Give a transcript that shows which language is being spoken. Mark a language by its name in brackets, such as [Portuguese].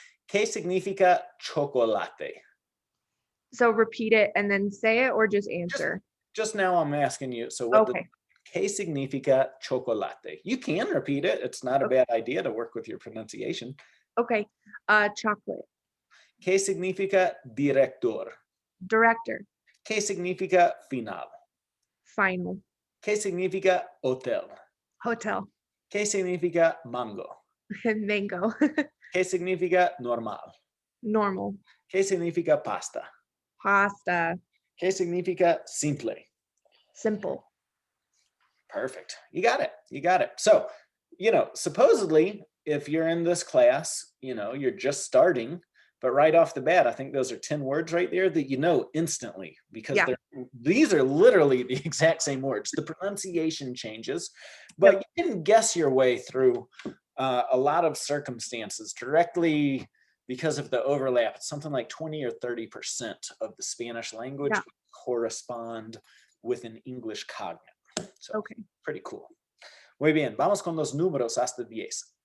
[Spanish] ¿Qué significa chocolate? [English] So repeat it and then say it, or just answer? Just now I'm asking you. So what Okay. ¿Qué significa chocolate? You can repeat it. It's not a bad idea to work with your pronunciation. Okay. Chocolate. [Spanish] ¿Qué significa director? [English] Director. [Spanish] ¿Qué significa final? [English] Final. [Spanish] ¿Qué significa hotel? [English] Hotel. [Spanish] ¿Qué significa mango? [English] Mango. [Spanish] ¿Qué significa normal? [English] Normal. [Spanish] ¿Qué significa pasta? [English] Pasta. [Spanish] ¿Qué significa simple? [English] Simple. Perfect. You got it. You got it. So, supposedly, if you're in this class, you're just starting, but right off the bat, I think those are 10 words right there that you know instantly because Yeah. these are literally the exact same words. The pronunciation changes, but Yep. you can guess your way through a lot of circumstances directly because of the overlap. It's something like 20 or 30% of the Spanish language correspond with an English cognate. So, Okay. pretty cool. [Spanish] Muy bien, vamos con los números hasta 10.